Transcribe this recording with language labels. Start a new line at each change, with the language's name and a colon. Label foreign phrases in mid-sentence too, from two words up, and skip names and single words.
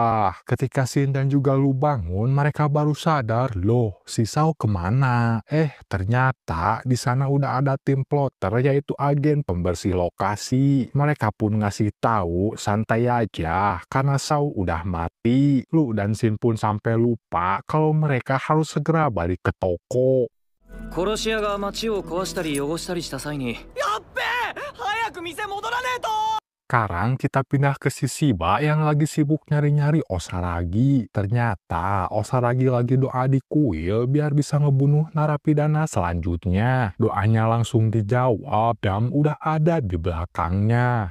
Indonesian: Ketika Shin dan juga Lu bangun, mereka baru sadar, loh, si Shao kemana? Ternyata di sana udah ada tim plotter yaitu agen pembersih lokasi. Mereka pun ngasih tahu santai aja karena Shao udah mati. Lu dan Shin pun sampai lupa kalau mereka harus segera balik ke toko.
Japanese: 殺し屋が街を壊したり汚したりした際に、やっべえ、早く店戻らねえと。
Indonesian: Sekarang kita pindah ke si Shiba yang lagi sibuk nyari-nyari Osaragi. Ternyata Osaragi lagi doa di kuil biar bisa ngebunuh narapidana selanjutnya. Doanya langsung dijawab dan udah ada di belakangnya.